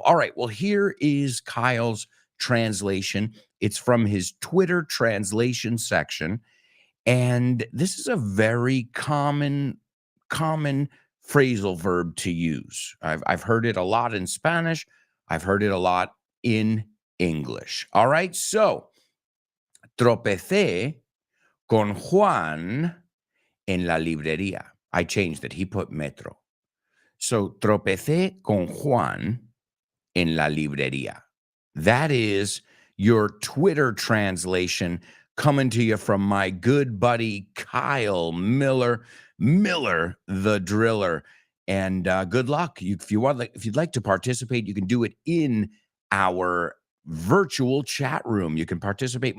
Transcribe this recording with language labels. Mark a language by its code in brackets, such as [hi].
[en] All right, well, here is Kyle's translation. It's from his Twitter translation section. And this is a very common phrasal verb to use. I've heard it a lot in Spanish. I've heard it a lot in English. All right, so [es] tropecé con Juan en la librería. [en] I changed it. He put metro. [es] So tropecé con Juan en la librería. [en] That is your Twitter translation coming to you from my good buddy Kyle Miller, Miller the Driller. And good luck. If you'd like to participate, you can do it in our virtual chat room. You can participate.